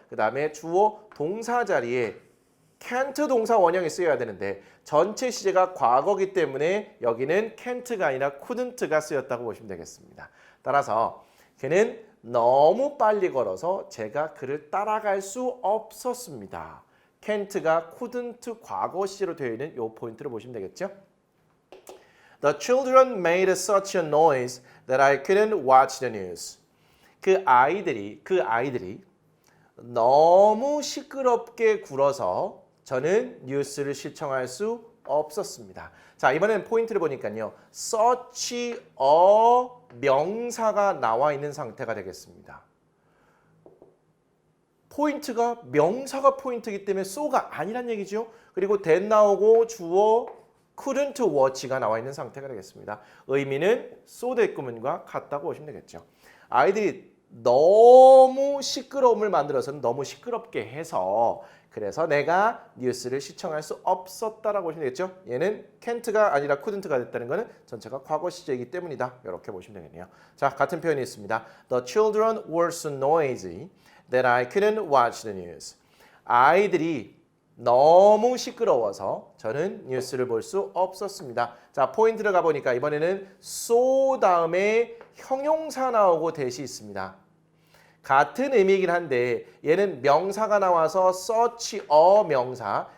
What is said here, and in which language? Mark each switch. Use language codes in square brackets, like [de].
[ko] 그 다음에 주어 동사 자리에 can't 동사 원형이 쓰여야 되는데 전체 시제가 과거기 때문에 여기는 can't가 아니라 couldn't가 쓰였다고 보시면 되겠습니다. 따라서 그는 너무 빨리 걸어서 제가 그를 따라갈 수 없었습니다. can't가 couldn't 과거 시제로 되어 있는 이 포인트를 보시면 되겠죠. [en] The children made such a noise that I couldn't watch the news. [ko] 그 아이들이 너무 시끄럽게 굴어서 저는 뉴스를 시청할 수 없었습니다. 자, 이번엔 포인트를 보니까요. such a 명사가 나와 있는 상태가 되겠습니다. 포인트가 명사가 포인트이기 때문에 so가 아니란 얘기죠. 그리고 that 나오고 주어 couldn't watch가 나와 있는 상태가 되겠습니다. 의미는 so that 구문과 같다고 보시면 되겠죠. 아이들이 너무 시끄러움을 만들어서는 너무 시끄럽게 해서 그래서 내가 뉴스를 시청할 수 없었다라고 보시면 되겠죠. 얘는 can't가 아니라 couldn't가 됐다는 것은 전체가 과거 시제이기 때문이다. 이렇게 보시면 되겠네요. 자, 같은 표현이 있습니다. [en] The children were so noisy that I couldn't watch the news. [ko] 아이들이 너무 시끄러워서 저는 뉴스를 볼 수 없었습니다. 자, 포인트를 가보니까 이번에는 so 다음에 형용사 나오고 that이 있습니다. 같은 의미이긴 한데 얘는 명사가 나와서 such a 명사.